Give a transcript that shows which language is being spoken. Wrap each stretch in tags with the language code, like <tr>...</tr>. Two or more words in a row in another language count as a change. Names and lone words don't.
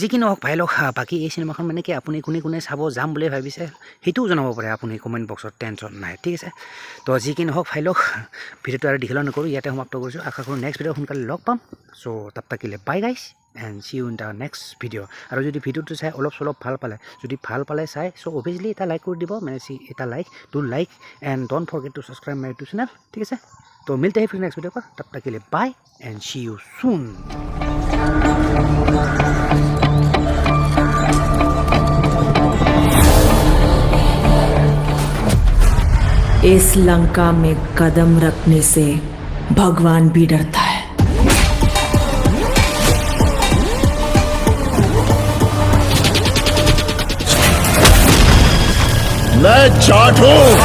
<as>কি নহওক ভাই লওক বাকী এই চিনেমাখন মানে কি আপুনি কোনে চাব যাম বুলি ভাবিছে সেইটোও জনাব পাৰে আপুনি</as> <en>comment boxত</en> <as>টেনশ্যন নাই ঠিক আছে তো যি কি নহওক ভাই লওক ভিডিঅ'টো আৰু দীঘল নকৰোঁ ইয়াতে সমাপ্ত কৰিছোঁ আশা কৰোঁ</as> <en>next video'</en> <as>সোনকালে লগ পাম চ' তাত থাকিলে</as> <en>bye guys and see you in the next video'</en> <as>আৰু যদি ভিডিঅ'টো চাই অলপ চলপ ভাল পালে চাই চ' অভিয়াছলি এটা লাইক কৰি দিব মানে এটা</as> <en>like and don't forget to subscribe my YouTube channel</en> <as>ঠিক আছে তো</as> <hi>मिलते ही फिर</hi> <en>next video'</en> <as>তাত থাকিলে</as> <en>bye and see you soon</en> <hi>इस लंका में कदम रखने से भगवान भी डरता है मैं जाट हूं</hi>